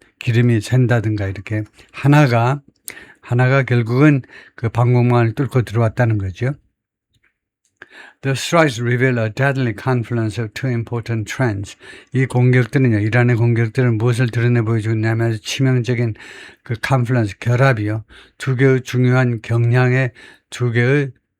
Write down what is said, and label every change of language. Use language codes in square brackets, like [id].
[ko] 기름이 샌다든가 이렇게 하나가 결국은 그 방공망을 뚫고 들어왔다는 거죠. [en] The strikes reveal a deadly confluence of two important trends. [ko] 이 공격들은요, 이란의 공격들은 무엇을 드러내 보여주고 있냐면 치명적인 그 confluence, 결합이요. 두 개의 중요한 경향의 두 개의